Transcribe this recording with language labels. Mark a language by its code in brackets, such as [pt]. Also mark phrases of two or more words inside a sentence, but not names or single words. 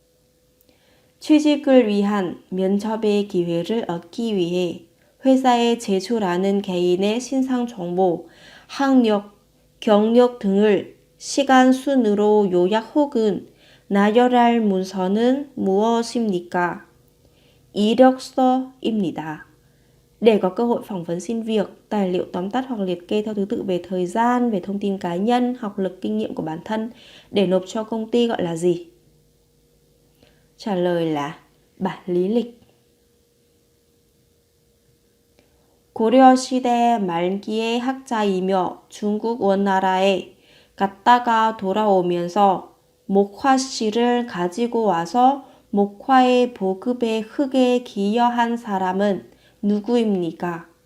[ko] 취직을 위한 면접의 기회를 얻기 위해 회사에 제출하는 개인의 신상 정보, 학력, 경력 등을 시간 순으로 요약 혹은 나열할 문서는 무엇입니까? 이력서입니다. [vi] Để có cơ hội phỏng vấn xin việc, tài liệu tóm tắt hoặc liệt kê theo thứ tự về thời gian, về thông tin cá nhân, học lực, kinh nghiệm của bản thân để nộp cho công ty gọi là gì? Trả lời là bản lý lịch. [ko] 고려 시대 말기의 학자이며 중국 원나라에 갔다가 돌아오면서 목화씨를 가지고 와서 목화의 보급에 크게 기여한 사람은 누구입니까?